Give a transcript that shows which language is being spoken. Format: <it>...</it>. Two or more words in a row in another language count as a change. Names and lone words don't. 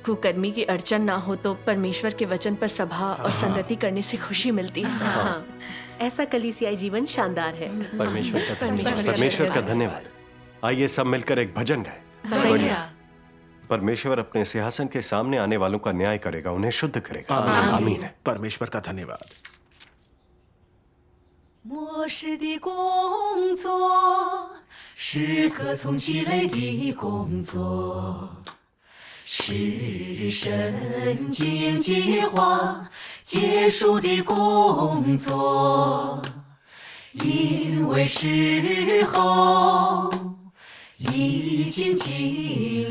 <hi>कुकर्मी की अड़चन ना हो तो परमेश्वर के वचन पर सभा और संगति करने से खुशी मिलती है। हाँ, ऐसा कलीसियाई जीवन शानदार है। परमेश्वर का धन्यवाद। परमेश्वर का धन्यवाद। आइए सब मिलकर एक भजन गाएं। बढ़िया। परमेश्वर अपने सिंहासन के सामने आने वालों का न्याय करेगा, उन्हें शुद्ध करेगा। आमीन। परमेश्वर का धन्यवाद।</hi> <zh>末世的工作是可从其类的工作，是神经计划结束的工作，因为时候已经近</zh>